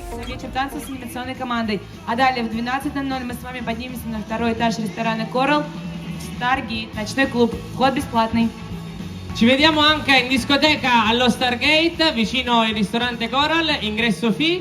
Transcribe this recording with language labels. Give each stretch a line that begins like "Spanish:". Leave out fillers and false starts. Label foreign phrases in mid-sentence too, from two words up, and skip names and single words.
Russian: вечер танца с анимационной командой. А далее в 12:00 мы с вами поднимемся на второй этаж ресторана Coral Stargate, ночной клуб. Вход бесплатный.
Italian: Ci vediamo anche in discoteca allo Stargate, vicino al ristorante Coral, ingresso fee.